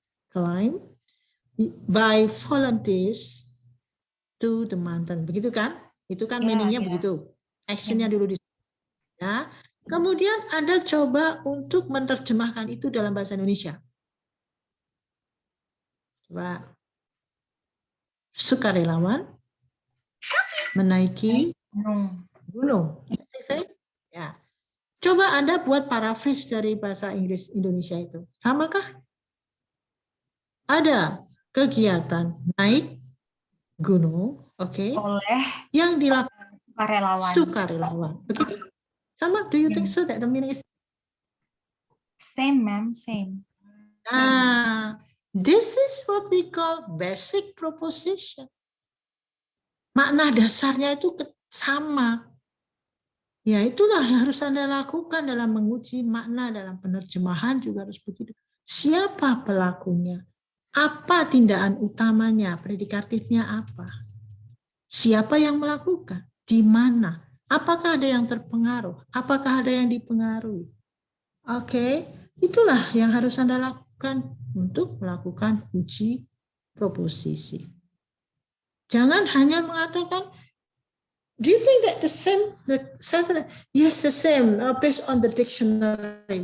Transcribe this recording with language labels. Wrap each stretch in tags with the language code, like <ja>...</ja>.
<en>Climb by volunteers to the mountain.</en> <id>Begitu kan? Itu kan meaningnya begitu. Actionnya dulu di ya. Kemudian Anda coba untuk menerjemahkan itu dalam bahasa Indonesia. Coba. Sukarelawan menaiki gunung. Ya. Coba Anda buat paraphrase dari bahasa Inggris Indonesia itu. Samakah? Ada kegiatan naik gunung, oke? Oleh yang dilakukan sukarelawan. Begitu.</id> <en>Sama, do you think so that the meaning is Same, ma'am, same. This is what we call basic proposition.</en> <id>Makna dasarnya itu sama. Ya, itulah yang harus Anda lakukan dalam menguji makna dalam penerjemahan juga harus begitu. Siapa pelakunya? Apa tindakan utamanya? Predikatifnya apa? Siapa yang melakukan? Di mana? Apakah ada yang terpengaruh? Apakah ada yang dipengaruhi? Oke, itulah yang harus Anda lakukan untuk melakukan uji proposisi. Jangan hanya mengatakan,</id> <en>do you think that the same? Yes, the same. Based on the dictionary.</en>